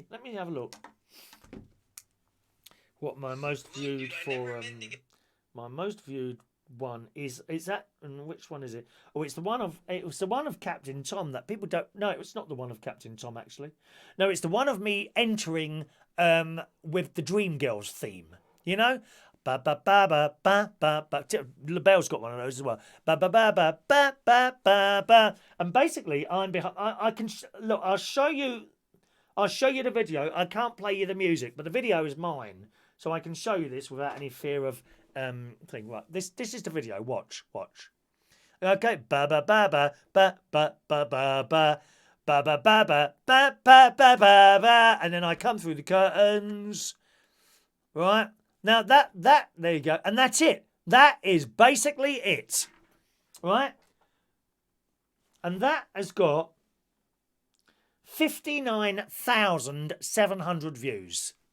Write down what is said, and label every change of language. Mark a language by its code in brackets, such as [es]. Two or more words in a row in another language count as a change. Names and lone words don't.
[en] Let me have a look. What my most viewed for... my most viewed one is that, and which one is it? Oh, it was the one of Captain Tom that people don't. No, it's not the one of Captain Tom actually. No, it's the one of me entering with the Dreamgirls theme. You know, ba ba ba ba ba ba ba. LaBelle's got one of those as well. Ba ba ba ba ba ba ba ba. And basically, I'm behind. I can look. I'll show you the video. I can't play you the music, but the video is mine, so I can show you this without any fear of. Thing. Right, this is the video. Watch. Okay, ba ba ba ba ba ba ba ba ba ba ba ba ba ba ba ba ba, and then I come through the curtains. Right now, that there you go, and that's it. That is basically it. Right, and that has got 59,700 views.